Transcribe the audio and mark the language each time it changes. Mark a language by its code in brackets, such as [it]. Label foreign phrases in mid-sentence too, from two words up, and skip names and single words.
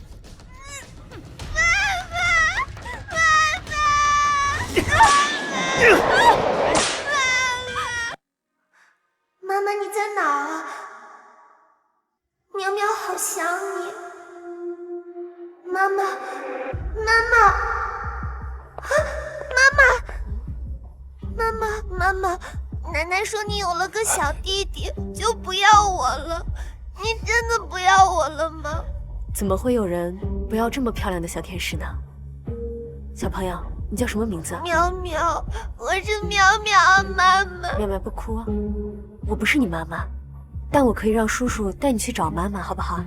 [zh] 媽媽，你在哪兒啊？苗苗好想你。媽媽媽，奶奶說你有了個小弟弟就不要我了，你真的不要我了嗎？怎麼會有人不要這麼漂亮的小天使呢？小朋友，你叫什麼名字？苗苗，我是苗苗媽媽。苗苗不哭啊，我不是你媽媽，但我可以讓叔叔帶你去找媽媽，好不好？